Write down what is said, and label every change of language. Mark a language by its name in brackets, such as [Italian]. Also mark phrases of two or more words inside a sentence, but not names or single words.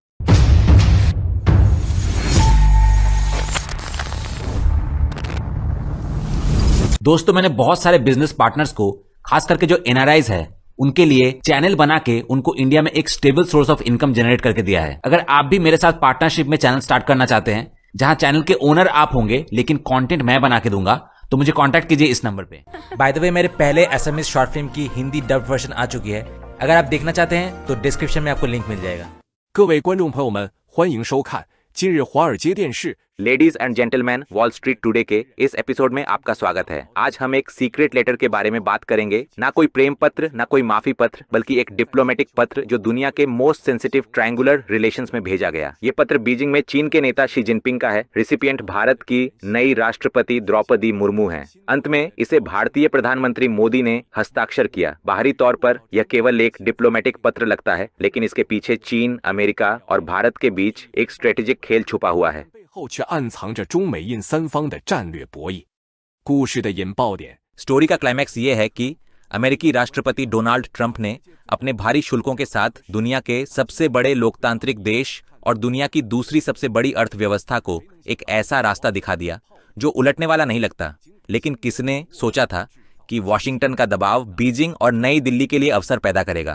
[Hindi] दोस्तों, मैंने बहुत सारे [English] business partners [Hindi] को, खास करके जो एनआरआईज है, उनके लिए चैनल बना के उनको इंडिया में एक [English] stable source of income generate [Hindi] करके दिया है। अगर आप भी मेरे साथ पार्टनरशिप में [English] channel start [Hindi] करना चाहते हैं, जहां चैनल के ओनर आप होंगे लेकिन कंटेंट मैं बना के दूंगा, तो मुझे कांटेक्ट कीजिए इस नंबर पे। [English] by the way, [Hindi] मेरे पहले [English] SMS short film [Hindi] की हिंदी [English] dub version [Hindi] आ चुकी है। अगर आप देखना चाहते हैं तो डिस्क्रिप्शन में आपको लिंक मिल जाएगा। [Chinese] 各位观众朋友们，欢迎收看今日华尔街电视。 [English] ladies and gentleman, [Hindi] वॉल स्ट्रीट टुडे के इस एपिसोड में आपका स्वागत है। आज हम एक [English] secret letter [Hindi] के बारे में बात करेंगे। ना कोई प्रेम पत्र, ना कोई माफी पत्र, बल्कि एक डिप्लोमेटिक पत्र जो दुनिया के [English] most sensitive triangular relations [Hindi] में भेजा गया। ये पत्र बीजिंग में चीन के नेता शी जिनपिंग का है। रिसिपिएंट भारत की नई राष्ट्रपति द्रौपदी मुर्मू है। अंत में इसे भारतीय प्रधानमंत्री मोदी ने हस्ताक्षर किया। बाहरी तौर पर यह केवल एक डिप्लोमेटिक पत्र लगता है, लेकिन इसके पीछे चीन, अमेरिका और भारत के बीच एक स्ट्रेटेजिक खेल छुपा हुआ है। [Chinese] 背后却暗藏着中美印三方的战略博弈。故事的引爆点 [Hindi] स्टोरी का क्लाइमैक्स ये है कि अमेरिकी राष्ट्रपति डोनाल्ड ट्रंप ने अपने भारी शुल्कों के साथ दुनिया के सबसे बड़े लोकतांत्रिक देश और दुनिया की दूसरी सबसे बड़ी अर्थव्यवस्था को एक ऐसा रास्ता दिखा दिया जो उलटने वाला नहीं लगता। लेकिन किसने सोचा था कि वॉशिंगटन का दबाव बीजिंग और नई दिल्ली के लिए अवसर पैदा करेगा।